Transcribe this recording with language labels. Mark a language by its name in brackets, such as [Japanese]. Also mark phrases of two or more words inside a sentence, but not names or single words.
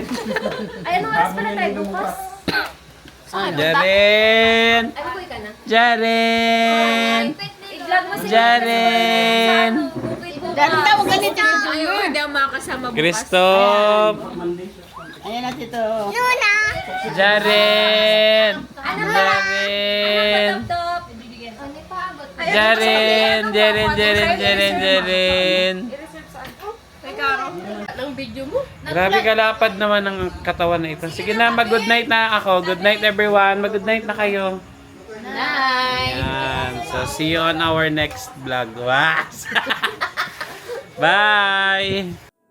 [Filipino] Ay, anong oras pala tayo bukas? Jaren. Ay, bukoy ka na. Jaren. I-vlog mo sila. Jaren. Dahil tawag ka nito. Ayun, hindi ako makakasama bukas. Christoph. Ayan na dito. Jaren. Jaren. Top. Jaren. Jaren. Jaren. Jaren. Jaren. Ng video mo. Grabe kalapad naman ang katawan na ito. Sige na, mag-good night na ako. [English] Good night everyone. [Filipino] Mag-good night na kayo. Night. Yan. [English] So, see you on our next vlog. Wow. Bye!